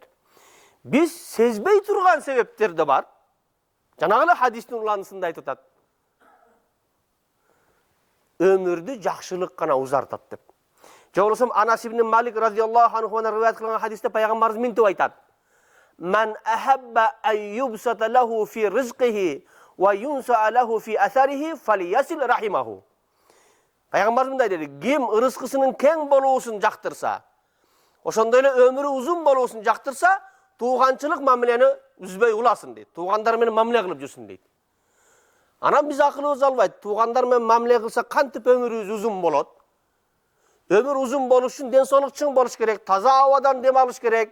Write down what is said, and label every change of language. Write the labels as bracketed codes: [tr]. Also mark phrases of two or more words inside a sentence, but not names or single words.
[ky] Биз сезбей турган себептер да бар. Жанагы эле хадистин уланысында айтып атат. Өмүрдү жакшылык гана узартат деп. Же болбосо Анас ибн Малик [ar] رضي الله عنه [ky] риваят кылган хадисте пайгамбарыбыз мынтип айтат: [ar] "من أحب أن يبسط له في رزقه وينسأ له في أثره فليصل رحمه." [ky] Пайгамбарыбыз мындай деди: "Ким ырыскысынын кең болуусун жактырса, ошондой эле өмүрү узун болуусун жактырса, тууганчылык мамилени үзбөй уласын" дейт. Туугандар менен мамиле кылып жүрсүн дейт. Анан биз акылыбыз албайт. Туугандар менен мамиле кылса кантип өмүрүбүз узун болот? Өмүр узун болуш үчүн ден соолук чың болуш керек, таза абадан дем алыш керек.